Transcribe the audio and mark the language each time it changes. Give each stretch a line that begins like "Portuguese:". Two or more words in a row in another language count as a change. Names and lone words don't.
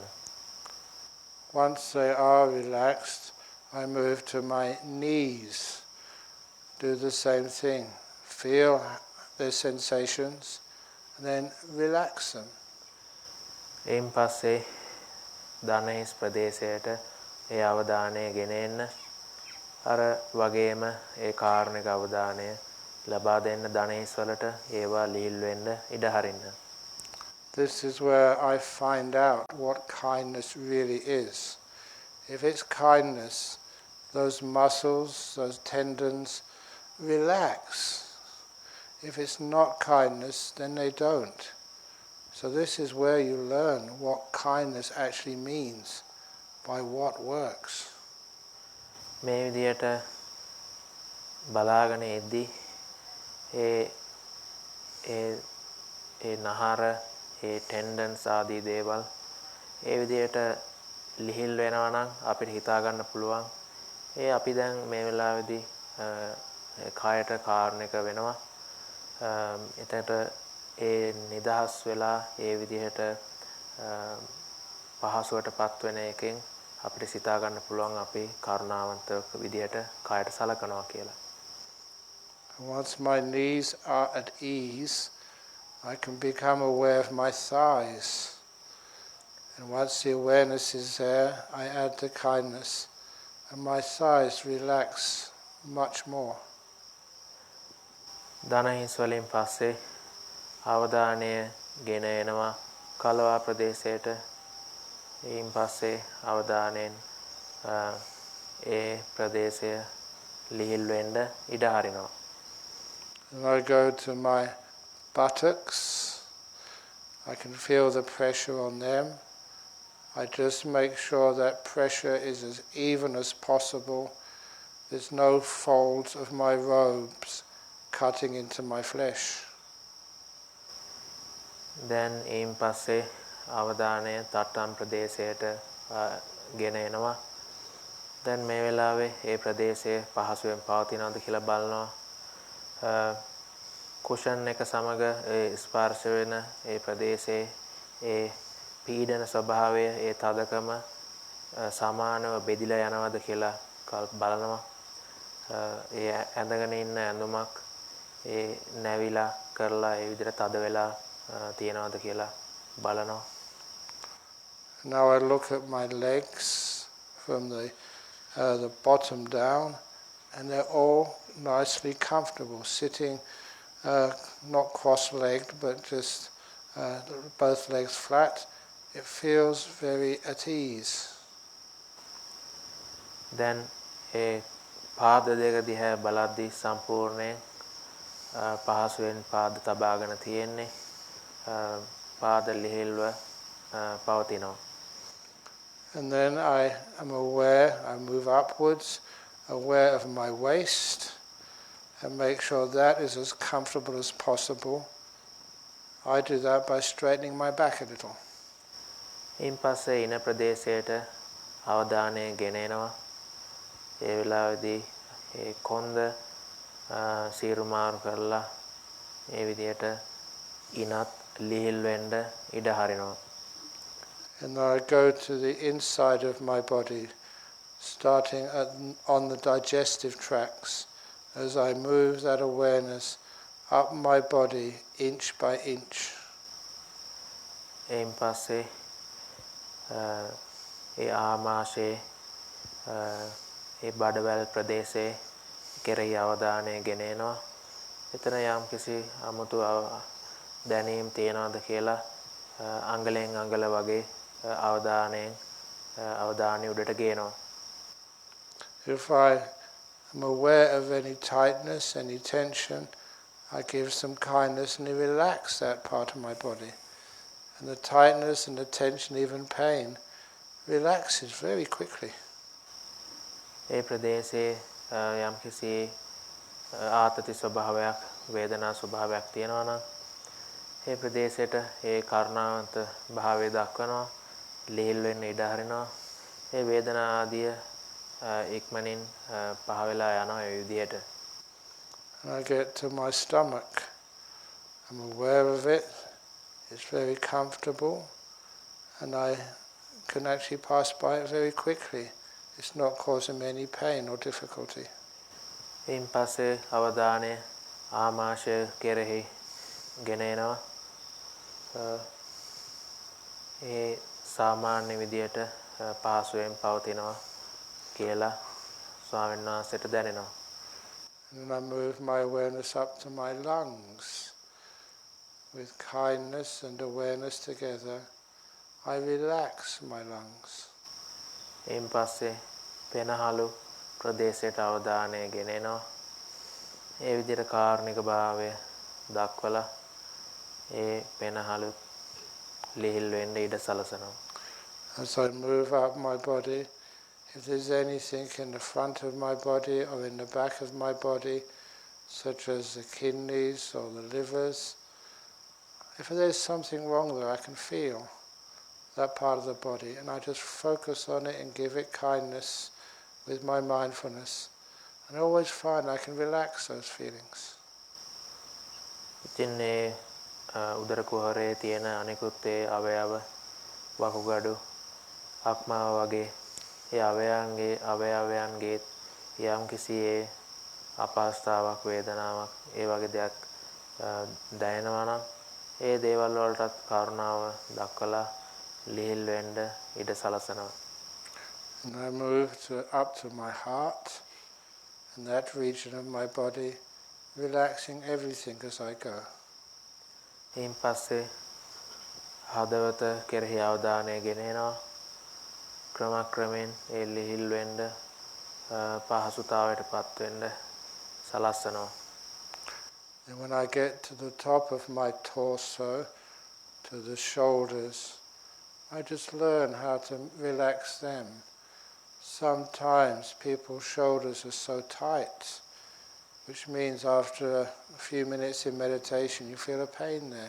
English: Once they are relaxed, I move to my knees. Do the same thing. Feel their sensations and then relax them.
Sinhala: එයින් පස්සේ ධනේස් ප්‍රදේශයට ඒ අවධානය ගෙනෙන්න අර වගේම ඒ කාරණික අවධානය ලබා දෙන්න ධනේස් වලට ඒවා ලිහිල් වෙන්න ඉඩ හරින්න.
English: This is where I find out what kindness really is. If it's kindness, those muscles, those tendons relax. If it's not kindness, then they don't. So this is where you learn what kindness actually means, by what works.
Sinhala: මේ විදියට බලාගෙන ඉද්දී ඒ නහර ඒ ටෙන්ඩන්ස් ආදී දේවල් ඒ විදියට ලිහිල් වෙනවා නම් අපිට හිතා ගන්න පුළුවන් ඒ අපි දැන් මේ වෙලාවේදී කායට කාරණයක වෙනවා. එතකොට ඒ නිදහස් වෙලා ඒ විදිහට පහසුවටපත් වෙන එකෙන් අපිට සිතා ගන්න පුළුවන් අපි කරුණාවන්ත විදිහට කායට සලකනවා කියලා.
English: Once my knees are at ease, I can become aware of my thighs. And once the awareness is there, I add the kindness, and my thighs relax much more.
Sinhala: ධනහිස් වලින් පස්සේ අවධානය ගෙන එනවා කලවා ප්‍රදේශයට. ඊයින් පස්සේ අවධානයෙන් ඒ ප්‍රදේශය ලිහිල් වෙන්න ඉඩ හරිනවා.
English: And I go to my buttocks. I can feel the pressure on them. I just make sure that pressure is as even as possible. There's no folds of my robes cutting into my flesh.
Sinhala: Then ඊයින් පස්සේ අවධානය තට්ටම් ප්‍රදේශයට ගෙන එනවා. දැන් මේ වෙලාවේ ඒ ප්‍රදේශය පහසුවෙන් පවතිනවද කියලා බලනවා. කුෂන් එක සමග ඒ ස්පර්ශ වෙන ඒ ප්‍රදේශයේ ඒ පීඩන ස්වභාවය ඒ තදකම සමානව බෙදිලා යනවද කියලා බලනවා. ඒ ඇඳගෙන ඉන්න ඇඳුමක් ඒ නැවිලා කරලා ඒ විදිහට තද වෙලා තියනවද කියලා බලනවා.
English: Now I look at my legs from the bottom down, and they're all nicely comfortable, sitting not cross-legged, but just both legs flat. It feels very at ease.
Sinhala: Then ඒ පාද දෙක දිහා බලද්දී සම්පූර්ණයෙන් පහසුවෙන් පාද තබාගෙන තියෙන්නේ. පාද ලිහිල්ව පවතිනවා.
English: And then I am aware, I move upwards, aware of my waist, and make sure that is as comfortable as possible. I do that by straightening my back a little.
Sinhala: ඊයින් පස්සේ ඉන ප්‍රදේශයට අවධානය ගෙන එනවා. ඒ වෙලාවේදී ඒ කොන්ද සීරු මාරු කරලා ඒ විදියට ඉනත් ලිහිල් වෙන්න ඉඩ හරිනවා.
English: And then I go to the inside of my body, starting on the digestive tracts, as I move that awareness up my body inch by inch.
Sinhala: එයින් පස්සේ ඒ ආමාශයේ ඒ බඩවැල් ප්‍රදේශයේ කෙරෙහි අවධානය ගෙන එනවා. එතන යම්කිසි අමුතු දැනීම් තියනවාද කියලා අංගලෙන් අංගල වගේ අවධානය උඩට ගේනවා.
English: If I am aware of any tightness, any tension, I give some kindness and relax that part of my body. And the tightness and the tension, even pain, relaxes very quickly.
Sinhala: ඒ ප්‍රදේශයේ යම්කිසි ආතති ස්වභාවයක් වේදනා ස්වභාවයක් තියෙනවා නම් ඒ ප්‍රදේශයට ඒ කරුණාවන්ත භාවය දක්වනවා ලිහිල් වෙන්න ඉඩ හරිනවා ඒ වේදනා ආදිය ඉක්මනින් පහ වෙලා යනවා ඒ විදිහට.
English: And I get to my stomach. I'm aware of it. It's very comfortable, and I can actually pass by it very quickly. It's not causing me any pain or difficulty.
Sinhala: එයින් පස්සේ අවධානය ආමාශය කෙරෙහි ගෙන එනවා. ඒ සාමාන්‍ය විදියට පහසුවෙන් පවතිනවා කියලා ස්වාමීන් වහන්සේට දැනෙනවා.
English: And I move my awareness up to my lungs. With kindness and awareness together, I relax my lungs.
Sinhala: එයින් පස්සේ පෙනහළු ප්‍රදේශයට අවධානය ගෙන එනවා. ඒ විදිහට කාරුණික භාවය දක්වලා ඒ පෙනහළු ලිහිල් වෙන්න ඉඩ සලසනවා.
English: As I move up my body, if there's anything in the front of my body or in the back of my body, such as the kidneys or the livers, if there's something wrong there, I can feel that part of the body, and I just focus on it and give it kindness with my mindfulness, and I always find I can relax those feelings.
Sinhala: ඉතින් ඒ උදර කුහරයේ තියෙන අනිකුත් ඒ අවයව වකුගඩු අක්මාව වගේ ඒ අවයවයන්ගේ යම්කිසි ඒ අපහසුතාවක් වේදනාවක් ඒ වගේ දෙයක් දැනෙනවා නම් ඒ දේවල් වලටත් කරුණාව දක්වලා ලිහිල් වෙන්න ඉඩ සලසනවා.
English: And I move up to my heart, and that region of my body, relaxing everything as I go.
Sinhala: එයින් පස්සේ හදවත කෙරෙහි අවධානය ගෙන එනවා. ක්‍රමක්‍රමයෙන් ඒ ලිහිල් වෙන්න පහසුතාවයටපත් වෙන්න සලස්සනවා.
English: And when I get to the top of my torso, to the shoulders, I just learn how to relax them. Sometimes people's shoulders are so tight, which means after a few minutes in meditation you feel a pain there.